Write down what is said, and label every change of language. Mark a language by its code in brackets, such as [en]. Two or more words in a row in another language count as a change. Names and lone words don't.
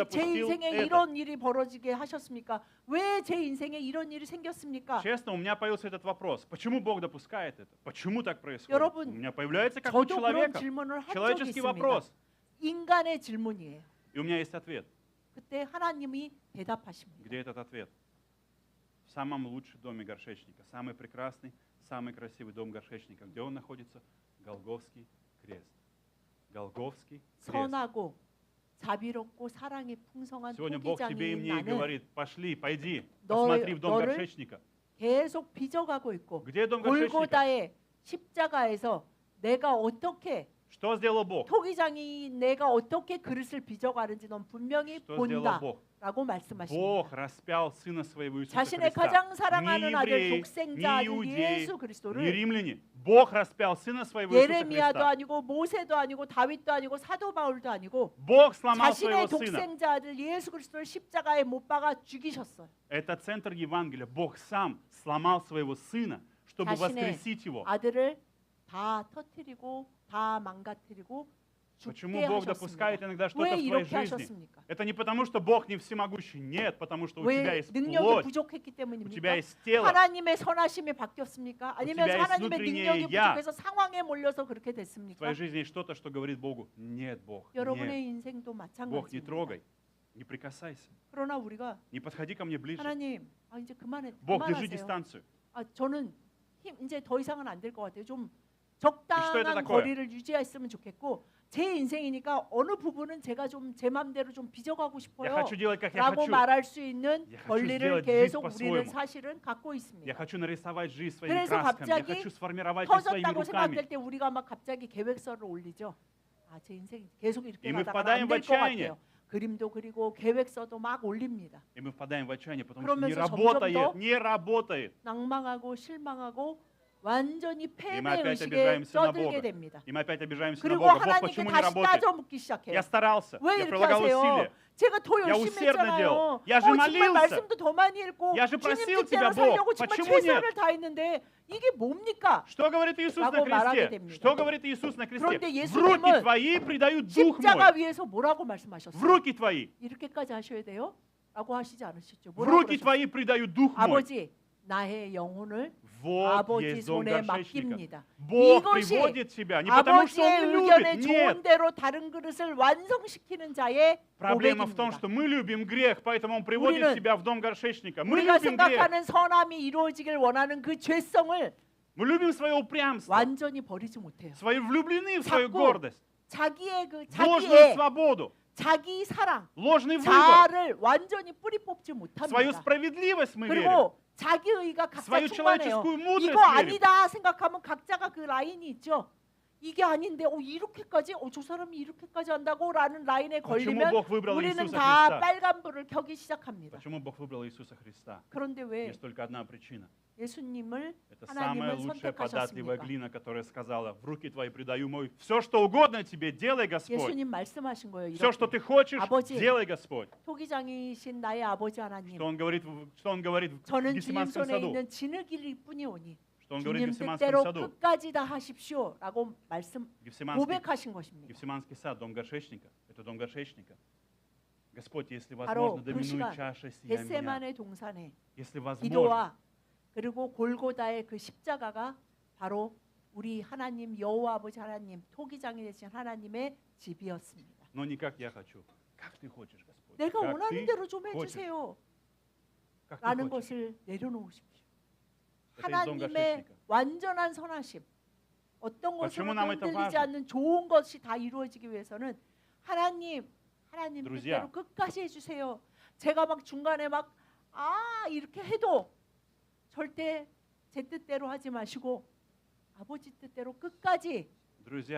[ru] допустил [ko] 인생에 [ru] это? [ko] 이런 일이 벌어지게 하셨습니까? 왜 제 인생에 이런 일이 생겼습니까? [ru] Честно, у меня появился этот вопрос. Почему Бог допускает это? Почему так происходит? [ko] 여러분, [ru] У меня появляется как у [ko] 저도 그런 [ru] человека [ko] 질문을 한 적이 [ru] человеческий [ko] 있습니다. [ru] вопрос. [ko] 인간의 질문이에요. [ru] И у меня есть ответ. [ko] 그때 하나님이 대답하십니다. [ru] Где этот ответ? В самом лучшем доме горшечника. Самый прекрасный, самый красивый дом горшечника. Где он находится? Голгофский крест. Голгофский крест. [ko] 선하고 자비롭고 사랑이 풍성한 [ru] Сегодня Бог тебе и [ko] 토기장인 [ru] мне [ko] 나는 [ru] говорит, пошли, пойди, [ko] 너- [ru] посмотри в дом [ko] 너를 [ru] горшечника. [ko] 계속 빚어가고 있고 [ru] Где дом горшечника? [ko] 골고다의 십자가에서 내가 어떻게 [ru] Что сделал Бог? [ko] 토기장이 내가 어떻게 그릇을 빚어가는지 넌 분명히 [ru] Что сделал Бог? [ko] 본다라고 말씀하십니다. [ru] Бог распял Сына Своего Иисуса [ko] 자신의 [ru] Христа. [ko] 가장 [ru] Не [ko] 사랑하는 아들 [ru] евреи, [ko] 독생자 не 아들 [ru] иудеи, [ko] 예수 [ru] не [ko] 그리스도를 [ru] римляне. Бог распял Сына Своего Иисуса [ko] 예레미야도 [ru] Христа. [ko] 아니고 모세도 아니고 다윗도 아니고 사도 바울도 아니고 [ru] Бог сломал [ko] 자신의 [ru] своего Сына. [ko] 독생자 아들 예수 그리스도를 십자가에 못 박아 죽이셨어요. [ru] Это центр Евангелия. Бог сам сломал своего Сына, чтобы [ko] 자신의 [ru] воскресить Его. [ko] 아들을 다 터뜨리고 다 망가뜨리고 [ru] Почему [ko] 죽게 [ru] Бог [ko] 하셨습니다. [ru] допускает иногда [ko] 왜 [ru] что-то в твоей [ko] 이렇게 [ru] жизни? [ko] 하셨습니까? [ru] Это не потому, что Бог не всемогущий. Нет, потому что у тебя [ko] 왜 [ru] есть [ko] 능력이 [ru] плоть, [ko] 부족했기 [ru] у тебя [ko] 때문입니까? [ru] есть тело, [ko] 하나님의 선하심이 바뀌었습니까? 아니면 [ru] тебя есть [ko] 하나님의 [ru] внутреннее [ko] 능력이 [ru] я. [ko] 부족해서 상황에 몰려서 그렇게 [ru] в [ko] 됐습니까? [ru] твоей жизни есть что-то, что говорит Богу, нет, Бог, [ko] 여러분의 [ru] нет, [ko] 인생도 [ru] Бог, не [ko] 마찬가지입니다. [ru] трогай, не прикасайся, [ko] 그러나 우리가 [ru] не подходи ко мне ближе. [ko] 하나님, 이제 [ru] Бог, держи [ko] 그만하세요. [ru] дистанцию. [ko] 저는 이제 더 이상은 안 될 것 같아요. 좀 [ru] что это [ko] 적당한 [ru] такое? [ko] 거리를 유지했으면 좋겠고 제 인생이니까 어느 부분은 제가 좀 제 맘대로 좀 빚어가고 [ru] Я [ko] 싶어요. [ru] хочу делать, как я [ko] 라고 [ru] хочу. [ko] 말할 수 있는 [ru] Я хочу [ko] 권리를 [ru] сделать [ko] 계속 [ru] жизнь [ko] 우리는 [ru] по-своему. [ko] 사실은 갖고 [ru] Я [ko] 있습니다. [ru] хочу нарисовать жизнь своими [ko] 그래서 [ru] красками. Я [ko] 갑자기 [ru] хочу сформировать ее своими [ko] 터졌다고 [ru] руками. [ko] 생각될 때 우리가 막 갑자기 계획서를 올리죠. 아, 제 인생 계속 이렇게 [ru] И мы [ko] 가다가 [ru] впадаем [ko] 안 [ru] в [ko] 될 것 [ru] отчаяние. [ko] 같아요. 그림도 그리고 계획서도 막 올립니다. [ru] И мы впадаем в отчаяние, потому что не [ko] 그러면서 [ru] работает, [ko] 점점 더 [ru] не работает. [ko] 낭망하고 실망하고 완전히 [ru] мы [ko] 패배 [ru] опять [ko] 의식에 [ru] обижаемся на [ko] 쩌들게 [ru] Бога. [ko] 됩니다. [ru] И мы опять обижаемся на [ko] 그리고 [ru] Бога. Бог, [ko] 하나님께 [ru] почему не [ko] 다시 [ru] работает? [ko] 따져묻기 시작해요. [ru] Я старался, [ko] 왜 [ru] я [ko] 이렇게 [ru] прилагал [ko] 하세요? [ru] усилия. [ko] 제가 더 [ru] Я [ko] 열심히 [ru] усердно [ko] 했잖아요. [ru] делал. Я же [ko] 정말 [ru] молился. [ko] 말씀도 더 많이 읽고 [ru] Я же [ko] 주님 [ru] просил [ko] 뜻대로 [ru] тебя, [ko] 살려고 [ru] Бог. [ko] 정말 [ru] Почему нет? [ko] 최선을 다했는데 이게 뭡니까? [ru] Что говорит Иисус на [ko] 라고 말하게 [ru] кресте? [ko] 됩니다. [ru] Что говорит Иисус на кресте? [ko] 그런데 [ru] В [ko] 예수님은 [ru] руки твои предаю дух [ko] 십자가 [ru] мой. [ko] 위에서 뭐라고 [ru] В [ko] 말씀하셨어요? [ru] руки твои. [ko] 이렇게까지 하셔야 돼요? 라고 하시지 않으셨죠? [ru] В [ko] 뭐라고 [ru] руки [ko] 그러셨어요? [ru] твои предаю дух мой. [ko] 아버지, 나의 영혼을 [ru] Вот [ko] 아버지 [ru] есть дом [ko] 손에 [ru] горшечника. [ko] 맡깁니다. [ru] Бог [ko] 이것이 [ru] приводит тебя не потому, что [ko] 아버지의 [ru] Он не [ko] 의견에 [ru] любит. [ko] 좋은 [ru] Нет. [ko] 대로 다른 그릇을 완성시키는 자의 [ru] Проблема в том, [ko] 고백입니다. [ru] что мы любим грех, поэтому Он приводит [ko] 우리는 [ru] тебя в дом горшечника. Мы [ko] 우리가 [ru] любим грех. [ko] 생각하는 선함이 이루어지길 원하는 그 죄성을 [ru] Мы любим свое упрямство. [ko] 완전히 버리지 못해요. [ru] Свою влюблены в свою [ko] 자꾸 [ru] гордость. [ko] 자기의 그 [ru] Ложную [ko] 자기의 [ru] свободу. [ko] 자기 사랑, [ru] Ложный выбор. [ko] 자아를 완전히 뿌리 뽑지 [ru] Свою [ko] 못합니다. [ru] справедливость мы верим. [ko] 그리고 자기 의가 각자 [ru] свою [ko] 충만해요. [ru] человеческую мудрость [ko] 이거 [ru] верим. [ko] 아니다 생각하면 각자가 그 라인이 있죠. 이게 아닌데 이렇게까지 저 사람이 이렇게까지 한다고라는 라인에 [ru] Почему [ko] 걸리면 [ru] Бог выбрал [ko] 우리는 [ru] Иисуса [ko] 다 [ru] Христа? [ko] 빨간불을 켜기 시작합니다. [ru] Почему Бог выбрал Иисуса Христа? [ko] 그런데 왜 [ru] Есть только одна причина. [ko] 예수님을 [ru] Это самая [ko] 하나님을 [ru] лучшая податливая [ko] 선택하셨습니까? [ru] глина, которая сказала: в руки твои предаю мой. Все, что угодно тебе, делай, Господь. [ko] 예수님 말씀하신 거예요. [ru] Все, что [ko] 이렇게. [ru] ты хочешь, [ko] 아버지, [ru] делай, Господь. [ko] 토기장이신 나의 아버지 하나님, [ru] Что он говорит в [ko] 저는 주님 [ru] Гефсиманском [ko] 손에 [ru] саду? [ko] 있는 진흙일 뿐이오니 [ru] Что он говорит в [ko] 주님 [ru] Гефсиманском [ko] 뜻대로 [ru] саду? [ko] 끝까지 다 하십시오라고 말씀 [ru] Гефсиманский, [ko] 고백하신 것입니다. [ru] Гефсиманский сад, дом горшечника. Это дом горшечника. Господь, если [ko] 바로 [ru] возможно, [ko] 그 [ru] доминует [ko] 시간 [ru] чаша сия меня. [ko] 겟세마네 동산에 [ru] Если возможно, [ko] 기도와 그리고 골고다의 그 십자가가 바로 우리 하나님 여호와 아버지 하나님 토기장이 되신 하나님의 집이었습니다. [ru] но не как я хочу. Как ты хочешь, Господь? [ko] 내가 [ru] Как [ko] 원하는 [ru] ты [ko] 대로 좀 [ru] хочешь. [ko] 해주세요 [ru] Как ты [ko] 라는 [ru] хочешь. [ko] 것을 내려놓으십시오. [ru] Это из дом [ko] 하나님의 [ru] горшечника. [ko] 완전한 선하심 어떤 것으로 [ru] Почему нам это [ko] 흔들리지 [ru] важно? [ko] 않는 좋은 것이 다 이루어지기 위해서는 하나님 [ru] Друзья. [ko] 뜻대로 끝까지 해주세요. 제가 막 중간에 막 이렇게 해도 절대 제 뜻대로 하지 마시고 아버지 뜻대로 끝까지 [ru] Друзья,